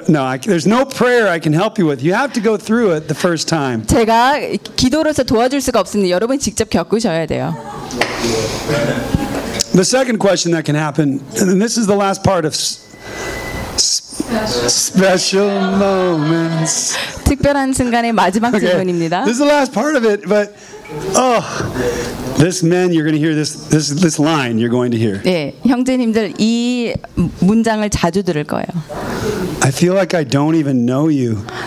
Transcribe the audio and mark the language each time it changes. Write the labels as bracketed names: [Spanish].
[English] No, there's no prayer I can help you with. You have to go through it the first time. [Korean] 제가 기도로서 도와줄 수가 없으니 여러분 직접 겪으셔야 돼요. [English] The second question that can happen, and this is the last part of special moments. [Korean] 특별한 순간의 마지막 okay. 질문입니다. [English] This is the last part of it, but oh, this man, you're going to hear this line. You're going to hear. [Korean] 네, 형제님들 이 문장을 자주 들을 거예요. [English] I feel like I don't even know you.